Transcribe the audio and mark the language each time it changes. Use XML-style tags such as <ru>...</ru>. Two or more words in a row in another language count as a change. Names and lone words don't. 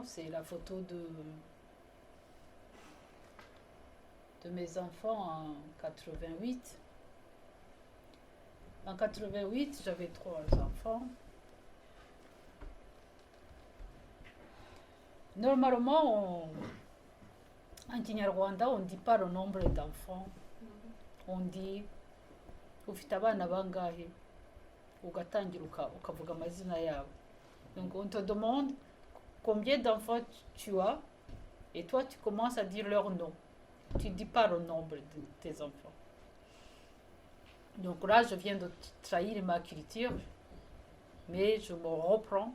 <fr>C'est la photo de mes enfants en 88. En 88, j'avais 3 enfants. Normalement, en Kinyarwanda, on ne dit pas le nombre d'enfants. On dit</fr> <rw>ufite abana bangahe. Ugatangira ukavuga amazina yabo.</rw> <fr>Donc on te demande combien d'enfants tu as et toi tu commences à dire leur nom. Tu ne dis pas le nombre de tes enfants. Donc là je viens de trahir ma culture, mais je me reprends.</fr>